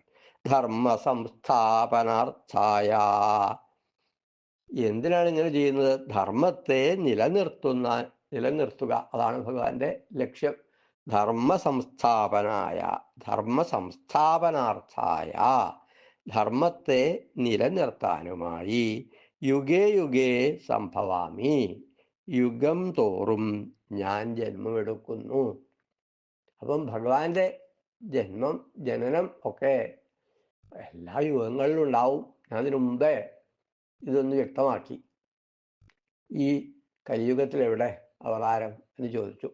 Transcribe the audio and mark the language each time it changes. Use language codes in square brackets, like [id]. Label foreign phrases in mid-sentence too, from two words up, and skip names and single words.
[sa] धर्म संस्थापनार्थाय, [ml] എന്തിനാണ് ഇങ്ങനെ ചെയ്യുന്നത്? ധർമ്മത്തെ നിലനിർത്തുക, അതാണ് ഭഗവാന്റെ ലക്ഷ്യം. [sa] धर्म संस्थापनाय, धर्म संस्थापनार्थाय, [ml] ധർമ്മത്തെ നിലനിർത്താനുമായി [sa] युगे युगे सम्भवामि, [ml] യുഗം തോറും ഞാൻ ജന്മമെടുക്കുന്നു. അപ്പം ഭഗവാന്റെ ജനനം ഒക്കെ എല്ലാ യുഗങ്ങളിലും ഉണ്ടാവും. ഞാൻ അതിനു മുമ്പേ ഇതൊന്ന് വ്യക്തമാക്കി. ഈ കലിയുഗത്തിൽ എവിടെ അവതാരം എന്ന് ചോദിച്ചു.